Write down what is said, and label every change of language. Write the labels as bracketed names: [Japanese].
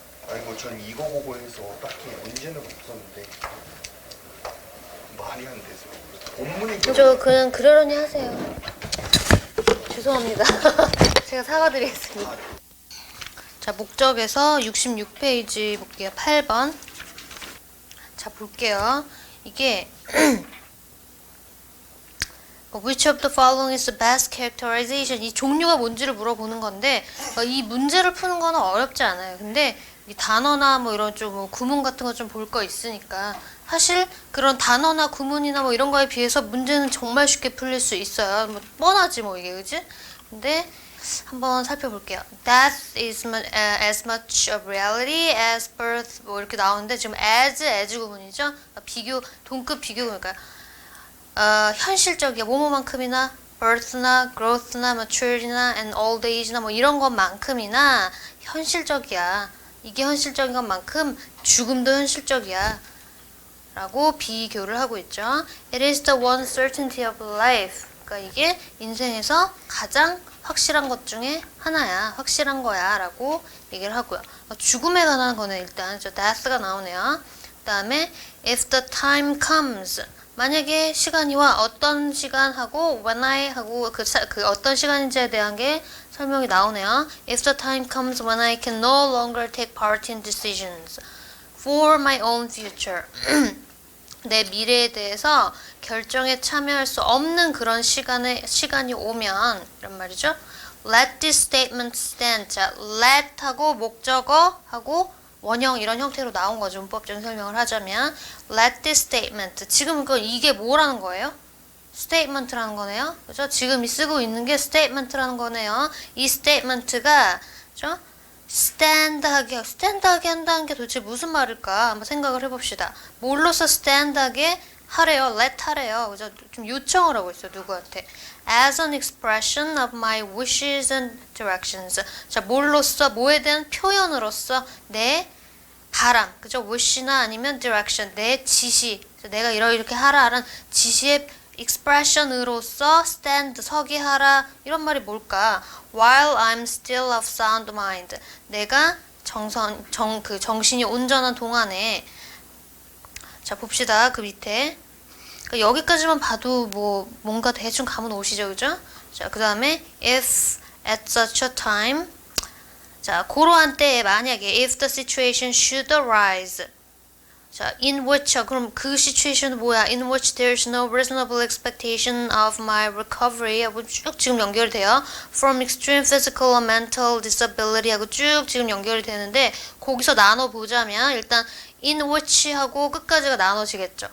[Korean] 아니 뭐 전 이거 보고 해서 딱히 문제는 없었는데 말이 안 돼서 본문이 저 그냥 그러려니 하세요. 죄송합니다. 제가 사과드리겠습니다. 자, 목적에서 66페이지 볼게요. 8번. 자, 볼게요. [English] 이게 Which of the following is the best characterization? [Korean] 이 종류가 뭔지를 물어보는 건데 이 문제를 푸는 거는 어렵지 않아요. 근데 이 단어나 뭐 이런 좀 뭐 구문 같은 거 좀 볼 거 있으니까 사실 그런 단어나 구문이나 뭐 이런 거에 비해서 문제는 정말 쉽게 풀릴 수 있어요. 뭐 뻔하지 뭐 이게 그지? 근데 한번 살펴볼게요. [English] Death is as much a reality as birth [Korean] 뭐 이렇게 나오는데 지금 as 구문이죠. 비교 동급 비교 그러니까 현실적이야. 뭐뭐만큼이나 birth나 growth나 maturity나 and old age나 뭐 이런 것만큼이나 현실적이야. 이게 현실적인 것만큼 죽음도 현실적이야. 라고 비교를 하고 있죠. [English] It is the one certainty of life. [Korean] 그러니까 이게 인생에서 가장 확실한 것 중에 하나야. 확실한 거야. 라고 얘기를 하고요. 죽음에 관한 거는 일단 death가 나오네요. 그 다음에 [English] if the time comes. [Korean] 만약에 시간이 와 어떤 시간하고 when I 하고 그 어떤 시간인지에 대한 게 설명이 나오네요. [English] If the time comes when I can no longer take part in decisions for my own future. [Korean] 내 미래에 대해서 결정에 참여할 수 없는 그런 시간이 오면 이런 말이죠. [English] Let this statement stand. [Korean] 자, let 하고 목적어 하고 원형 이런 형태로 나온 거죠. 문법적인 설명을 하자면 [English] let this statement. [Korean] 지금 이게 뭐라는 거예요? statement라는 거네요. 그죠? 지금 쓰고 있는 게 statement라는 거네요. 이 statement가 그죠? stand하게 한다는 게 도대체 무슨 말일까? 한번 생각을 해봅시다. 뭘로써 stand하게 하래요? let 하래요. 그죠? 좀 요청을 하고 있어요. 누구한테? [English] As an expression of my wishes and directions. [Korean] 자, 뭘로써? 뭐에 대한 표현으로서 내 바람, 그죠? wish나 아니면 direction, 내 지시. 내가 이렇게 하라라는 지시의 expression으로서 stand, 서기 하라. 이런 말이 뭘까? [English] While I'm still of sound mind. [Korean] 내가 정신이 온전한 동안에. 자, 봅시다. 그 밑에. 그러니까 여기까지만 봐도 뭔가 대충 감은 오시죠, 그죠? 자, 그 다음에 [English] if at such a time. [Korean] 자, 그러한 때에 만약에 [English] if the situation should arise. [Korean] 자, in which 그럼 그 situation은 뭐야? [English] In which there's no reasonable expectation of my recovery [Korean] 하고 쭉 지금 연결이 돼요. [English] From extreme physical or mental disability [Korean] 하고 쭉 지금 연결이 되는데 거기서 나눠보자면 일단 in which 하고 끝까지가 나눠지겠죠.